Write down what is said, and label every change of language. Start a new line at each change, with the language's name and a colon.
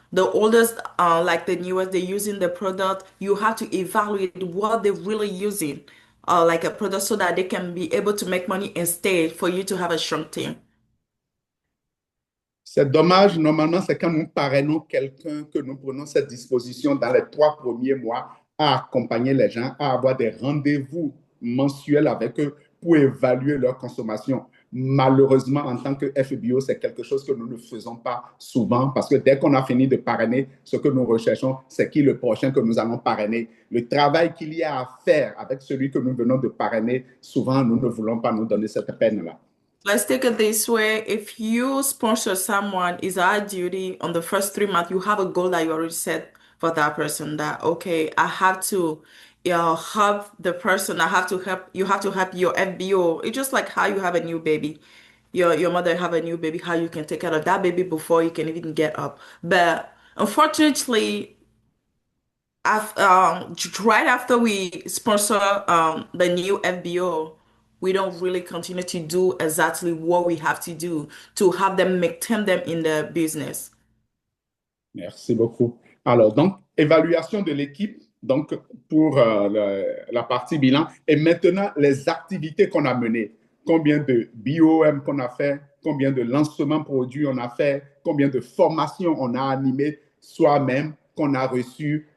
English: The oldest, like the newest, they're using the product. You have to evaluate what they're really using, like a product, so that they can be able to make money and stay for you to have a strong team.
French: C'est dommage, normalement, c'est quand nous parrainons quelqu'un que nous prenons cette disposition dans les 3 premiers mois à accompagner les gens, à avoir des rendez-vous mensuels avec eux pour évaluer leur consommation. Malheureusement, en tant que FBO, c'est quelque chose que nous ne faisons pas souvent parce que dès qu'on a fini de parrainer, ce que nous recherchons, c'est qui le prochain que nous allons parrainer. Le travail qu'il y a à faire avec celui que nous venons de parrainer, souvent, nous ne voulons pas nous donner cette peine-là.
English: Let's take it this way. If you sponsor someone, it's our duty on the first 3 months, you have a goal that you already set for that person that, okay, I have to help the person. I have to help, you have to help your FBO. It's just like how you have a new baby. Your mother have a new baby, how you can take care of that baby before you can even get up. But unfortunately, right after we sponsor the new FBO, we don't really continue to do exactly what we have to do to have them maintain them in the business.
French: Merci beaucoup. Alors, donc, évaluation de l'équipe, donc, pour la partie bilan. Et maintenant, les activités qu'on a menées. Combien de BOM qu'on a fait, combien de lancements produits on a fait, combien de formations on a animées soi-même, qu'on a reçues.